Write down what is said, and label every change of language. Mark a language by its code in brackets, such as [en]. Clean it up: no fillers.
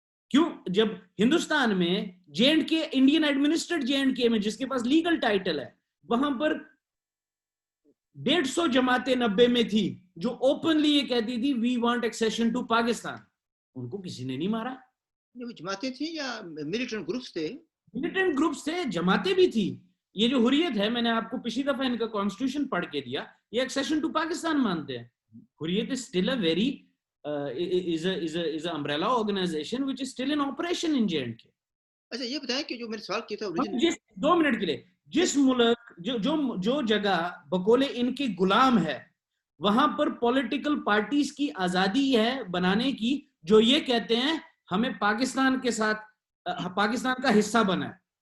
[ur] کیوں جب ہندوستان میں J&K انڈین ایڈمنسٹرڈ J&K میں جس کے پاس لیگل ٹائٹل ہے, وہاں پر 150 جماعتیں 90 میں تھی جو اوپنلی یہ کہتی تھی [en] We want accession to Pakistan. [ur] ان کو کسی نے نہیں مارا. جماعتیں تھیں یا ملیٹنٹ گروپس تھے؟ ملیٹنٹ گروپس تھے, جماعتیں بھی تھی. یہ جو حریت ہے, میں نے آپ کو پچھلی دفعہ ان کا کانسٹیٹیوشن پڑھ کے دیا, یہ ایکسیشن ٹو پاکستان مانتے ہیں. [en] Hurriyat is still a very is an umbrella organization which is still in operation in J&K. [ur] اچھا یہ بتائیں کہ جو میں نے سوال کیا تھا جس 2 منٹ کے لیے, جس ملک جو جگہ بقول ان کے غلام ہے وہاں پر پولیٹیکل پارٹیز کی آزادی ہے بنانے کی, جو یہ کہتے ہیں ہمیں پاکستان کے ساتھ پاکستان کا حصہ بنا ہے.